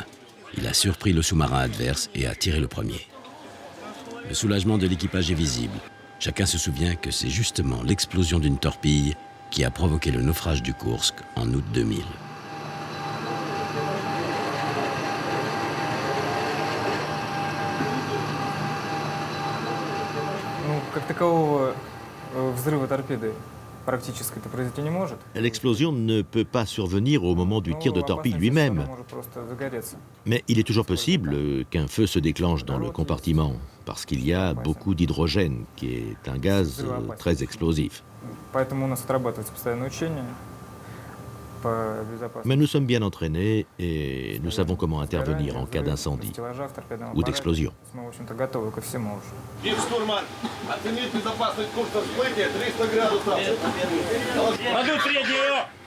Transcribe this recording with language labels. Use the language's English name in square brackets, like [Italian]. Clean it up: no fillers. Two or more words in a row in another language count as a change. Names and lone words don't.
[French] Il a surpris le sous-marin adverse et a tiré le premier. Le soulagement de l'équipage est visible. Chacun se souvient que c'est justement l'explosion d'une torpille qui a provoqué le naufrage du Kursk en août 2000. [Russian] Как такового взрыва торпеды практически-то произойти не может. [French] L'explosion ne peut pas survenir au moment du tir de torpille lui-même, mais il est toujours possible qu'un feu se déclenche dans le compartiment, parce qu'il y a beaucoup d'hydrogène, qui est un gaz très explosif. [Russian] Поэтому у нас отрабатывается постоянное учение по безопасности. [French] Mais nous sommes bien entraînés et nous savons comment intervenir en cas d'incendie ou d'explosion. [Russian] Мы, в общем-то, готовы ко всему уже. Штурман, оценить безопасность курса всплытия 300 градусов. Подуть среднюю!